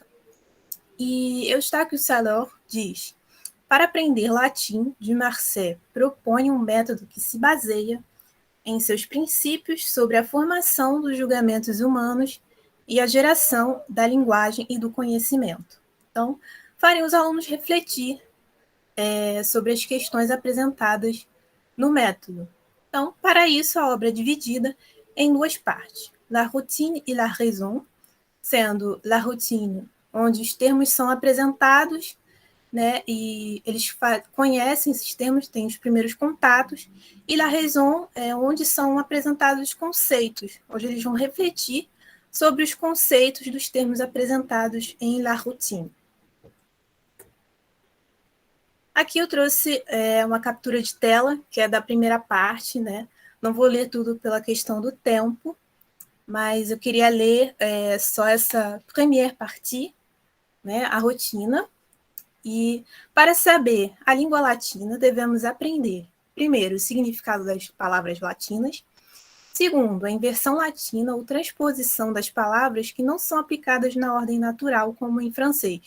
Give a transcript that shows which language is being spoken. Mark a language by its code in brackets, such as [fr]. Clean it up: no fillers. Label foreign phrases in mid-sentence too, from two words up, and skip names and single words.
[pt] E Eustáquio Salor diz: para aprender latim, Dumarsais propõe um método que se baseia em seus princípios sobre a formação dos julgamentos humanos e a geração da linguagem e do conhecimento. Então, farem os alunos refletir sobre as questões apresentadas no método. Então, para isso, a obra é dividida em 2 partes, [fr] la routine e la raison, sendo la routine, [pt] onde os termos são apresentados, né, e eles conhecem esses termos, têm os primeiros contatos, e [fr] la raison [pt] é onde são apresentados os conceitos, onde eles vão refletir sobre os conceitos dos termos apresentados em [fr] la routine. [pt] Aqui eu trouxe uma captura de tela, que é da primeira parte, né? Não vou ler tudo pela questão do tempo, mas eu queria ler só essa [fr] première partie, [pt] né? A rotina. E para saber a língua latina, devemos aprender, primeiro, o significado das palavras latinas, segundo, a inversão latina ou transposição das palavras que não são aplicadas na ordem natural, como em francês.